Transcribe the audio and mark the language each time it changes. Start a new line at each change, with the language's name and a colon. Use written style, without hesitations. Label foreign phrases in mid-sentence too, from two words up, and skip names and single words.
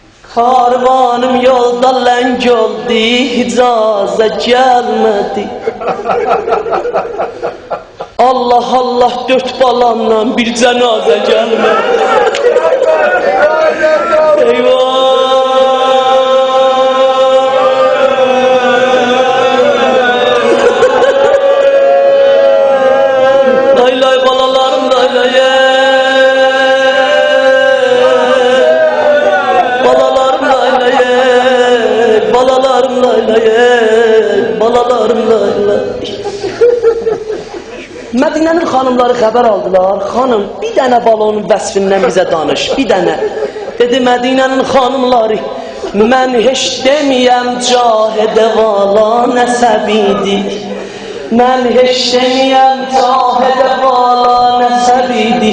Azerbaijani: Karvanım yolda leng oldu, hicaza gelmedi. Allah Allah dört balamla bir cenaze gelmedi. Eyvah! Lay lay balalarım lay lay. Balalarım lay lay. Balalarım lay lay. Balalarım lay lay. Mədinənin xanımları xəbər aldılar. Xanım, bir dənə balonun vəsfindən bizə danış, bir dənə. Dedi Mədinənin xanımları, mən heç deməyəm cahidə vala nəsəbidi. Mən heç deməyəm cahidə vala nəsəbidi.